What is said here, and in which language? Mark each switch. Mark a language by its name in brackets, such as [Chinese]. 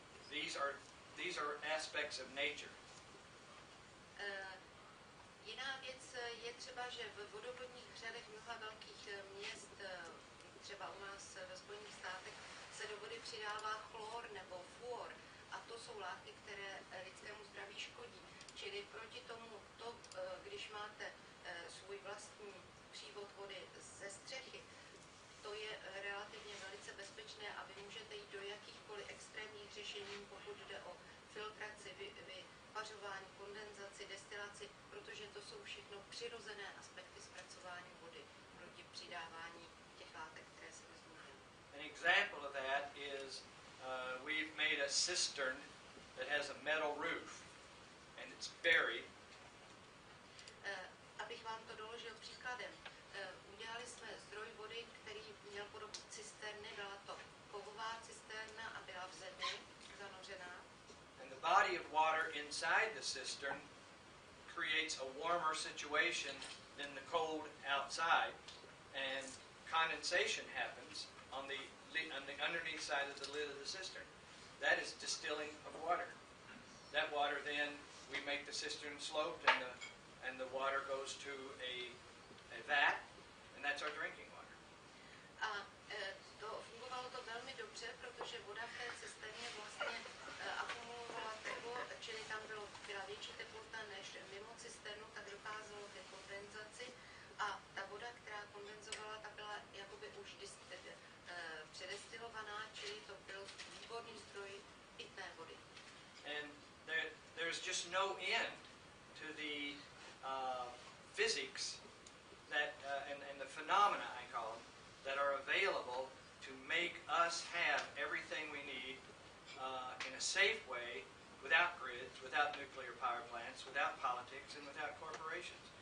[English] These are aspects of nature. [Czech] Jiná věc je třeba, že v vodovodních řadech mnoha velkých měst, třeba u nás ve Spojených státech, se do vody přidává chlor nebo fluor. A to jsou látky, které lidskému zdraví škodí. Čili proti tomu, když máte svůj vlastní přívod vody ze střechy, to je relativně velice bezpečné a vy můžete jít do jakýchkoliv extrémních řešení, pokud jde o filtraci, vypařování, kondenzaci, destilaci, protože to jsou všechno přirozené aspekty zpracování vody proti přidávání těch látek, které jsem zmínil. [English] An example of that is we've made a cistern that has a metal roof and it's buried. [Czech] Abych vám to doložil příkladem, udělali jsme zdroj vody, který měl podobu cisterny, byla to kovová cisterna a byla v zemi zanořená. [English] And the body of water inside the cistern creates a warmer situation than the cold outside, and condensation happens on the underneath side of the lid of the cistern. That is distilling of water. That water then we make the cistern sloped, and the water goes to a vat, and that's our drinking water. [Czech] A fungovalo to velmi dobře, protože voda v té cisterně vlastně akumulovala teplo, čili tam byla větší teplota než mimo cisternu, tak docházelo ke kondenzaci a ta voda, která kondenzovala, ta byla jakoby už předestilovaná, čili to byl výborný zdroj pitné vody. [English] And there's just no end to the physics that and the phenomena, I call them, that are available to make us have everything we need in a safe way, without grids, without nuclear power plants, without politics, and without corporations.